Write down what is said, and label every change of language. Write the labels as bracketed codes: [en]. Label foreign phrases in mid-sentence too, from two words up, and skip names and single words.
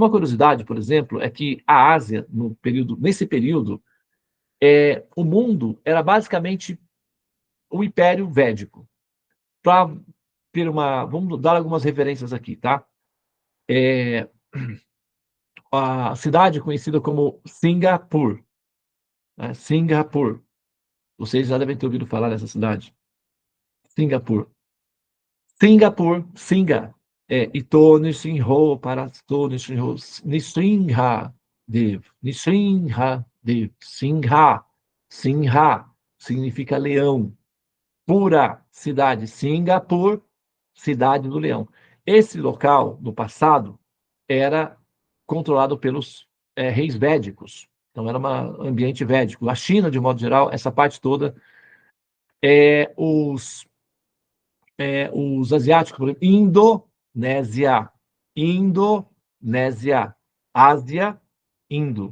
[pt] Uma curiosidade, por exemplo, é que a Ásia, nesse período, o mundo era basicamente o Império Védico. Vamos dar algumas referências aqui, tá? A cidade conhecida como Singapur, né? Singapur. Vocês já devem ter ouvido falar dessa cidade. Singapur. Singapur, Singa. Ito Nishinho Parasto Nishinho Nishinha Dev. Nishinha Dev. Singha. Singha significa leão. Pura cidade. Singapur, cidade do leão. Esse local, no passado, era controlado pelos reis védicos. Então, era um ambiente védico. A China, de modo geral, essa parte toda, os asiáticos, por exemplo, Indonésia, Ásia, Indo.